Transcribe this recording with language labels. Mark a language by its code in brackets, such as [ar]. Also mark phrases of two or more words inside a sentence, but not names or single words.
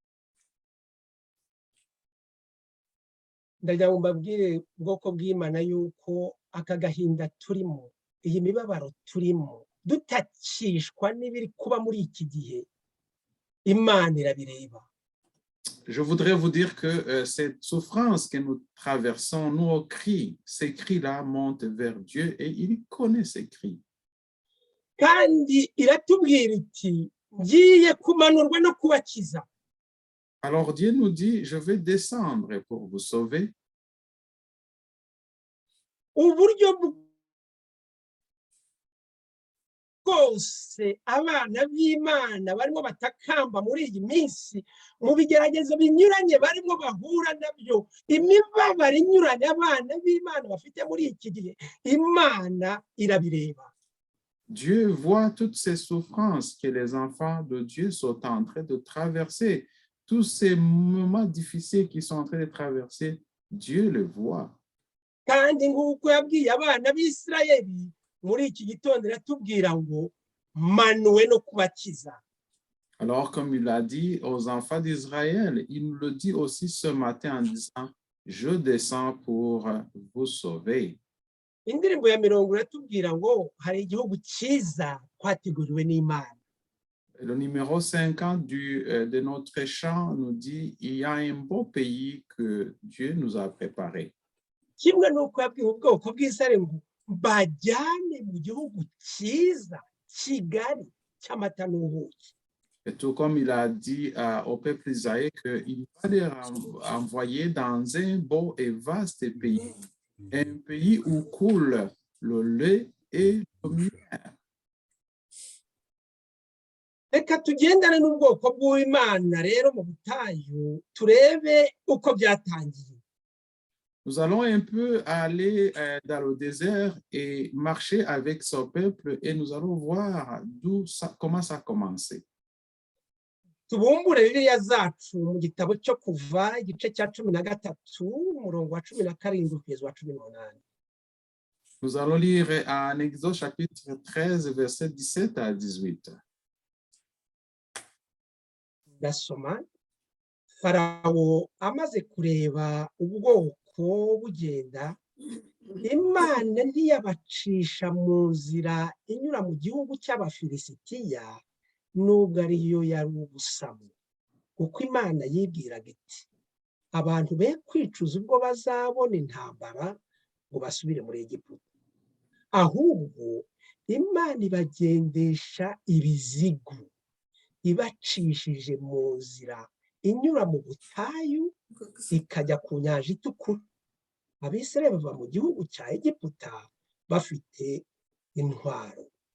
[rw] Ndagira ngo mbabwire ubwoko bw'Imana yuko aka gahinda turimo, iyi mibabaro turimo, dutakishwa n'ibiri kuba muri iki gihe, Imana irabireba. [fr] Je voudrais vous dire que cette souffrance que nous traversons, nos cris, ces cris-là montent vers Dieu et il connaît ces cris. [rw] Kandi iratubwira iti ngiye kumanurwa no kubakiza. [fr] Alors Dieu nous dit, je vais descendre pour vous sauver. [rw] Uburyo bwose abana b'Imana barimo batakamba muri iyi minsi mu bigeragezo binyuranye barimo bahura nabyo, imibabaro inyuranye abana b'Imana bafite muri iki gihe, Imana irabireba. [fr] Dieu voit toutes ces souffrances que les enfants de Dieu sont en train de traverser, tous ces moments difficiles qu'ils sont en train de traverser, Dieu le voit. [rw] Kandi nk'uko yabwiye abana b'Isirayeli muri iki gitondo iratubwira ngo manuwe no kubakiza. [fr] Alors, comme il a dit aux enfants d'Israël, il nous le dit aussi ce matin en disant, je descends pour vous sauver. [rw] Indirimbo ya 40 iratubwira ngo hari igihugu cyiza twateguriwe n'Imana. [fr] Le numéro 50 de notre chant nous dit, il y a un beau pays que Dieu nous a préparé. [rw] Kimwe n'uko yabwiye ubwoko bw'Isirayeli ngo bajyane mu gihugu cyiza Kigali cy'amata n'ubuki. [fr] Et tout comme il a dit au peuple d'Israël qu'il va les envoyer dans un beau et vaste pays, un pays où coule le lait et le miel. [rw] Reka tugendane n'ubwoko bw'Imana rero mu butayu turebe uko byatangiye. [fr] Nous allons un peu aller dans le désert et marcher avec ce peuple et nous allons voir comment ça a commencé. [rw] Tubumbure Bibiliya zacu mu gitabo cyo kuva igice cya 13 umurongo wa 17 kugeza wa 18. [fr] Nous allons lire en Exode chapitre 13, versets 17 à 18. [rw] ndasoma farawo amaze kureba ubwoko bugenda imana ntiyabacisha mu nzira inyura mu gihugu cy'abafilisitiya nubwo ariyo yari ubusamo kuko imana yibwiraga iti abantu be kwicuza ubwo bazabona intambara ngo basubire muri Egiputa ahubwo imana ibagendesha ibizigu ibacishije mu nzira inyura mu butayu ikajya ku nyanja itukura abisirayeli bava mu gihugu cya Egiputa bafite intwaro.